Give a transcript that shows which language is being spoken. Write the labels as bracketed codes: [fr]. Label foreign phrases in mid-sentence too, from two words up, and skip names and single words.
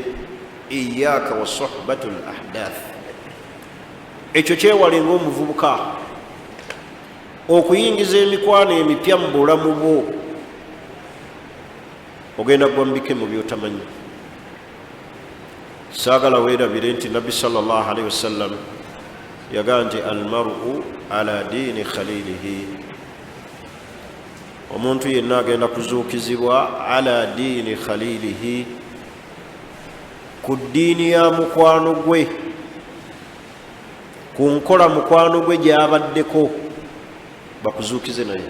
[ar] إياك وصحبة الأحداث, [lg] ekyo kyewale ng'omuvubuka okuyingiza emikwano emipya mu bulamu bwo. Ogenda gwa mu bikemo by'otamanyi. Saagala weerabire nti Nabbi [ar] صلى الله عليه وسلم [lg] yagamba nti [ar] المرء على دين خليله, [lg] omuntu yenna agenda kuzuukizibwa [ar] على دين خليله, [lg] ku ddiini ya mukwano gwe, ku nkola mukwano gwe gy'abaddeko, bakuzuukize naye.